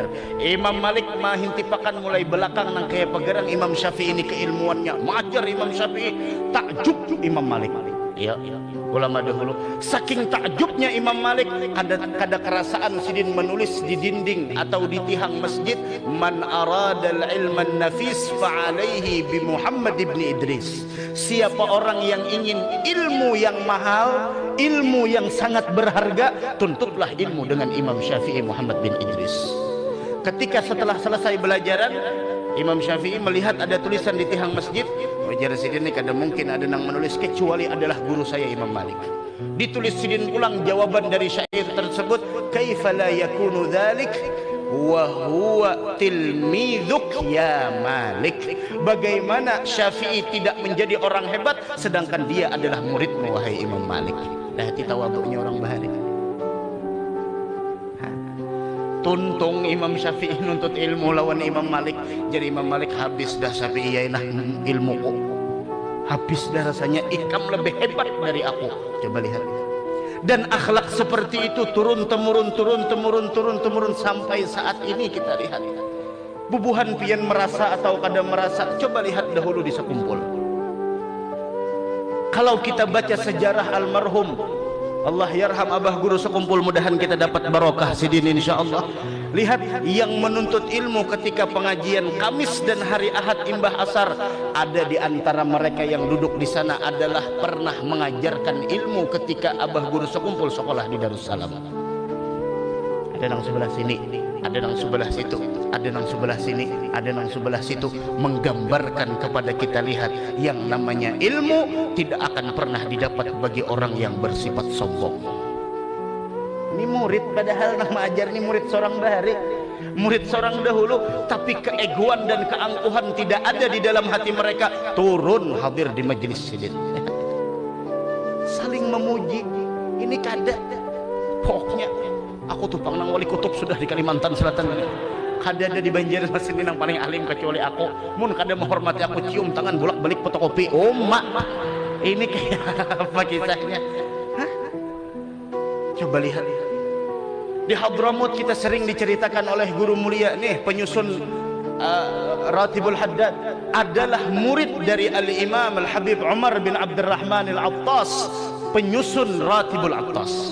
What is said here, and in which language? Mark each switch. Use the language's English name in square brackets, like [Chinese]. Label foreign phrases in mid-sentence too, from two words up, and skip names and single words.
[Indonesian] Imam Malik mahintipakan mulai belakang nang kayak pegerang Imam Syafi'i ini keilmuannya. Mengajar Imam Syafi'i, takjub Imam Malik. Ya, ulama dahulu saking takjubnya Imam Malik, kada kerasaan sidin menulis di dinding atau di tiang masjid, [Arabic] من أراد العلم النفيس فعليه بمحمد بن إدريس. [Indonesian] Siapa orang yang ingin ilmu yang mahal, ilmu yang sangat berharga, tuntutlah ilmu dengan Imam Syafi'i Muhammad bin Idris. Ketika setelah selesai belajaran, Imam Syafi'i melihat ada tulisan di tiang masjid, wajar sidin ini kada mungkin ada yang menulis kecuali adalah guru saya Imam Malik. Ditulis sidin ulang jawaban dari syair tersebut, [Arabic] كيف لا يكون ذلك وهو تلميذك يا مالك. [Indonesian] Bagaimana Syafi'i tidak menjadi orang hebat sedangkan dia adalah muridmu wahai Imam Malik. Nah, hati tawaduknya orang bahari. Tuntung Imam Syafi'i nuntut ilmu lawan Imam Malik. Jadi Imam Malik habis dah Syafi'i ya nah ilmuku. Habis dah rasanya ikam lebih hebat dari aku. Coba lihat. Dan akhlak seperti itu turun temurun sampai saat ini kita lihat. Bubuhan pian merasa atau kada merasa, coba lihat dahulu di sekumpul. Kalau kita baca sejarah almarhum [Arabic] الله يرحم [Indonesian] abah guru sekumpul, mudahan kita dapat barokah sidin insyaallah. Lihat yang menuntut ilmu ketika pengajian Kamis dan hari Ahad imbah asar, ada di antara mereka yang duduk di sana adalah pernah mengajarkan ilmu ketika abah guru sekumpul sekolah di Darussalam. Ada yang sebelah sini, ada yang sebelah situ, ada yang sebelah sini, ada yang sebelah situ, menggambarkan kepada kita lihat yang namanya ilmu tidak akan pernah didapat bagi orang yang bersifat sombong. Ini murid padahal nama ajar ini murid seorang bahari, murid seorang dahulu, tapi keegoan dan keangkuhan tidak ada di dalam hati mereka, turun hadir di majelis sidin. Saling memuji, ini kada. Pokoknya aku tuh pangnang wali kutub sudah di Kalimantan Selatan ini. Kada ada di Banjarmasin yang paling alim kecuali aku. Mun kada menghormati aku cium tangan bolak-balik fotokopi. Oh mak, ini kayak apa kisahnya? Hah? Coba lihat. Di Hadramut kita sering diceritakan oleh guru mulia nih penyusun Ratibul Haddad adalah murid dari Al-Imam Al-Habib Umar bin Abdurrahman Al-Attas, penyusun Ratibul Attas.